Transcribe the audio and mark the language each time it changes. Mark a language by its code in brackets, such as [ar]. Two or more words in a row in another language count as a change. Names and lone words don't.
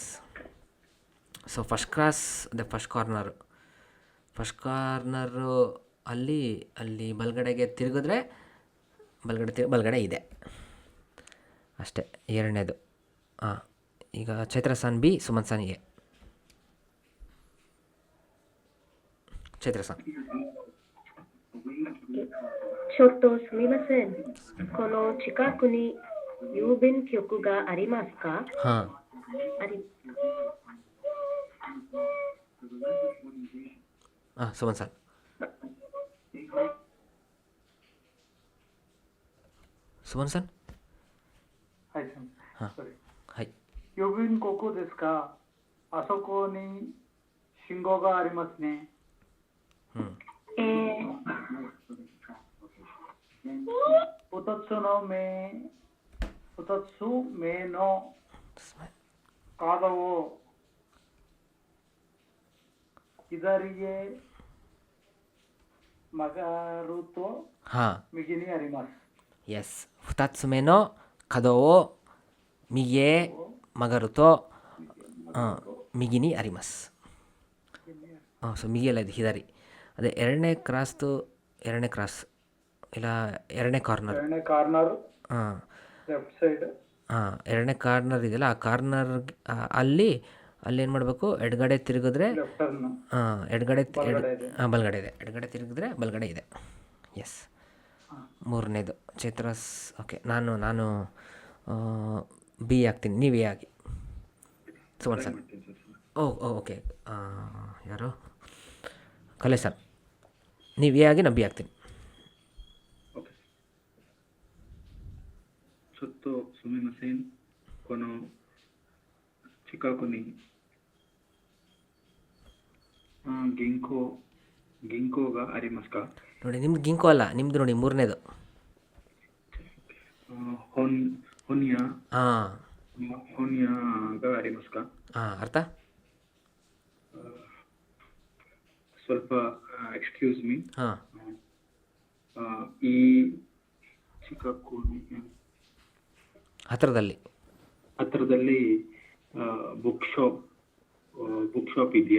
[kn] ಸೊ [en] first cross, [kn] ಅದೇ [en] first corner [kn] ಅಲ್ಲಿ ಬಲಗಡೆಗೆ ತಿರುಗಿದ್ರೆ ಬಲಗಡೆ ಇದೆ ಅಷ್ಟೇ. ಎರಡನೇದು. ಈಗ ಚೈತ್ರ ಸಾನ್ ಬಿ, ಸುಮನ್ ಸಾನ್ ಎ. ಚೈತ್ರ ಸಾನ್. [ja] ちょっとすみません。この近くに郵便局がありますか？ [kn] ಹಾಂ. ಸುಮನ್ ಸಾನ್. ಸುಮನ್ ಸಾನ್. ಹಾಂ, ಹಾಯ್. [ja] 郵便局ですか？あそこに信号がありますね。2つ目のカードを左へ曲がると右にあります。 ಎಸ್, 2つ目の角を右へ曲がると右にあります。 [kn] ಸೊ ಮಿಗಿಯಲ್ಲ, ಇದು ಹಿದಾರಿ. ಅದೇ ಎರಡನೇ ಕ್ರಾಸ್ ಇಲ್ಲ ಎರಡನೇ ಕಾರ್ನರ್. ಹಾಂ, [en] left side. [kn] ಹಾಂ, ಎರಡನೇ ಕಾರ್ನರ್ ಇದೆಯಲ್ಲ, ಆ ಕಾರ್ನರ್ ಅಲ್ಲಿ ಏನು ಮಾಡಬೇಕು? ಎಡಗಡೆ ತಿರುಗಿದ್ರೆ ಬಲಗಡೆ ಇದೆ. ಎಡಗಡೆ ತಿರುಗಿದ್ರೆ ಬಲಗಡೆ ಇದೆ. ಎಸ್. ಮೂರನೇದು ಚೈತ್ರಸ್. ಓಕೆ, ನಾನು ಬಿ ಆಗ್ತೀನಿ, ನೀವು ಎ ಆಗಿ. ಸುಮನ್ ಸರ್. ಓಕೆ, ಯಾರು? ಕಲೆ ಸರ್. ನೀವು ಎ ಆಗಿ, ನಾನು ಬಿ ಆಗ್ತೀನಿ. [ja] ちょっとすみません。この近くに銀行がありますか？ [kn] ನೋಡಿ ನಿಮ್ದು ಗಿಂಕೋ ಅಲ್ಲ, ನಿಮ್ಮದು ನೋಡಿ ಮೂರನೇದು. [ja] 本 本屋 ಹಾಂ ಹೊನ್ಯಾಗ ありますか? [kn] ಹಾಂ, ಅರ್ಥ? ಸ್ವಲ್ಪ [en] excuse me. ಹಾಂ, [kn] ಈ ಚಿಕ್ಕಕೋನಿ ಹತ್ರದಲ್ಲಿ [en] book shop [kn] ಇದೆಯಾ?